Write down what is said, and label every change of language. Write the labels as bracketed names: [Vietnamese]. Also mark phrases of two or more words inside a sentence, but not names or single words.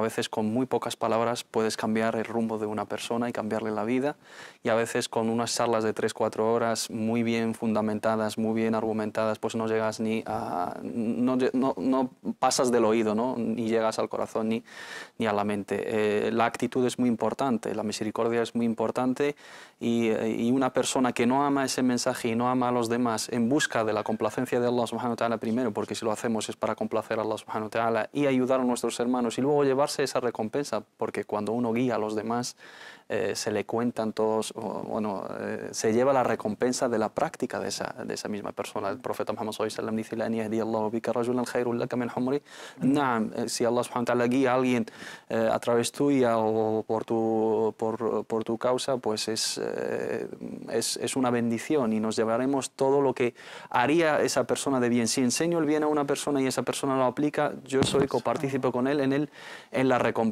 [Spanish] A veces con muy pocas palabras puedes cambiar el rumbo de una persona y cambiarle la vida, y a veces con unas charlas de 3-4 horas muy bien fundamentadas, muy bien argumentadas, pues no llegas ni a... no pasas del oído, ¿no?, ni llegas al corazón ni a la mente. La actitud es muy importante, la misericordia es muy importante, y una persona que no ama ese mensaje y no ama a los demás en busca de la complacencia de [Arabic] الله سبحانه وتعالى [Spanish] primero, porque si lo hacemos es para complacer a [Arabic] الله سبحانه وتعالى [Spanish] y ayudar a nuestros hermanos, y luego llevarse esa recompensa, porque cuando uno guía a los demás se le cuentan todos, se lleva la recompensa de la práctica de esa misma persona. El profeta Muhammad [Arabic] صلى الله عليه وسلم [Spanish] dice: si [Arabic] الله سبحانه وتعالى [Spanish] guía a alguien a través tuya o por tu causa, pues es una bendición, y nos llevaremos todo lo que haría esa persona de bien. Si enseño el bien a una persona y esa persona lo aplica, yo soy copartícipe con él en la recompensa.